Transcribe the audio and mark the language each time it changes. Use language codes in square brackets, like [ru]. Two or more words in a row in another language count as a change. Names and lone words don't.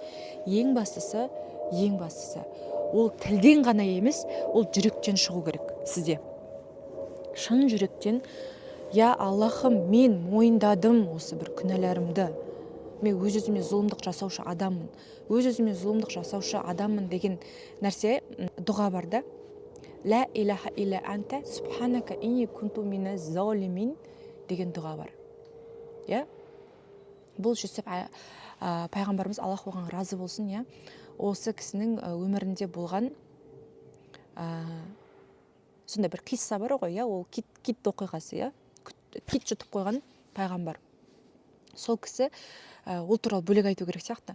[kk] Ең бастысы, ол тілден ғана емес, ол жүректен шығу керек сізде. Шын жүректен, я Аллахым, мен мойындадым осы бір күнәларымды. Мен өз-өзіме зұлымдық жасаушы адаммын деген нәрсе дұға бар да. [ar] لا إله إلا أنت سبحانك إني كنت من الظالمين деген дұға бар. [kk] Я? Бұл Жүсіп пайғамбарымыз, Аллах оған разы болсын, я, осы кісінің өмірінде болған сондай бір қисса бар ғой, я, ол кит оқиғасы, я. Кит жұтып қойған пайғамбар. Сол кісі ол туралы бөлек айту керек сияқты.